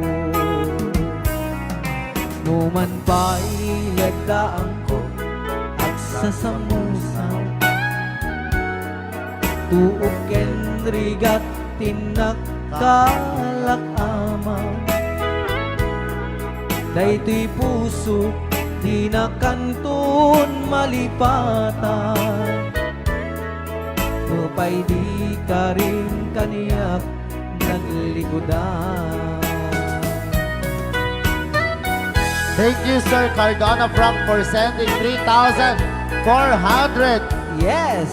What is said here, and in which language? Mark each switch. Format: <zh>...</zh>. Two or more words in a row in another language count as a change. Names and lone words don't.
<ilo>numan pa'y lagdaan ko at sasamusan tuok ken rigat tinakkalak amang daytoy puso di na kantun malipatan upay di ka rin kaniyak naglikodan.</ilo> <en>Thank you, Sir Cardona Frank, for sending 3,400 Yes!</en>